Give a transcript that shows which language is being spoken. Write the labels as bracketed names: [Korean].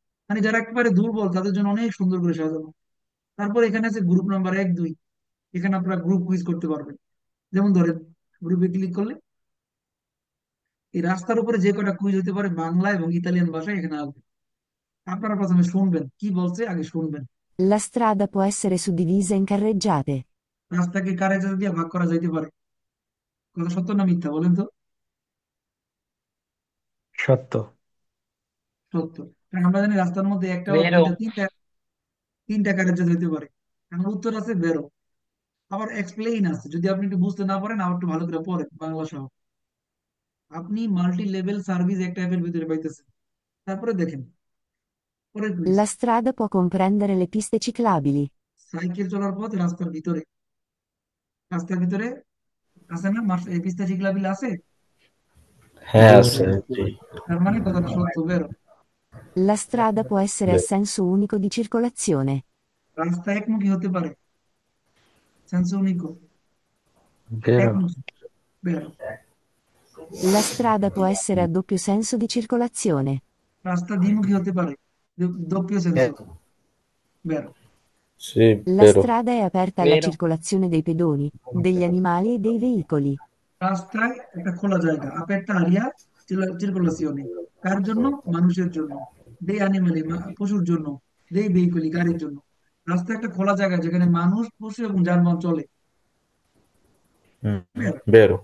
[Bangla] মানে যারা একেবারে দুর্বল তাদের জন্য অনেক সুন্দর করে সাজানো। তারপর এখানে আছে গ্রুপ নাম্বার 1 2, এখানে আপনারা গ্রুপ কুইজ করতে পারবেন। যেমন ধরেন গ্রুপে ক্লিক করলে এই রাস্তার উপরে যে কটা কুইজ হতে পারে বাংলা এবং ইতালিয়ান ভাষায় এখানে আসবে। আপনারা প্রথমে শুনবেন কি বলছে, আগে শুনবেন। [Italian] La strada può essere suddivisa in carreggiate. [Bangla] রাস্তাকে কারে দিয়ে ভাগ করা যাইতে পারে, কথা সত্য না মিথ্যা বলেন তো? সত্য। সত্য। কারণ আমরা জানি রাস্তার মধ্যে একটা বা [Italian] বেরো। [Bangla] দুইটা তিনটা তিনটা কারেজ হইতে পারে। এখন উত্তর আছে [Italian] বেরো। [Bangla] আবার এক্সপ্লেইন আছে, যদি আপনি একটু বুঝতে না পারেন আবার একটু ভালো করে পড়েন বাংলা সহ। আপনি মাল্টি লেভেল সার্ভিস একটা অ্যাপের ভিতরে পাইতেছেন। তারপরে দেখেন পরের quiz, [Italian] La strada può comprendere le piste ciclabili. [Bangla] Cycle চলার পথ রাস্তার ভিতরে, রাস্তার ভিতরে আছে না এই পিস্তা শিকলা বিল আছে। হ্যাঁ জি আছে। জি। তার মানে কথাটা সত্য, [Italian] বেরো। La strada può essere a senso unico di circolazione. [Bangla] রাস্তা একমুখী হতে পারে, [Italian] সেন্সো উনিকো, বেরো। [Bangla] একমুখী, [Italian] বেরো। La strada può essere a doppio senso di circolazione. [Bangla] রাস্তা দ্বিমুখী হতে পারে, [Italian] doppio senso, বেরো। Sì, La vero. strada è aperta alla বেরো। circolazione dei pedoni, degli animali e dei veicoli. [Bangla] রাস্তায় একটা খোলা জায়গা, [Italian] aperta aria circolazione, [Bangla] কার জন্য? মানুষের জন্য। [Italian] dei animali, [Bangla] পশুর জন্য। [Italian] dei veicoli, [Bangla] গাড়ির জন্য। রাস্তা একটা খোলা জায়গা যেখানে মানুষ পশু এবং যানবাহন চলে, [Italian] বেরো। Vero.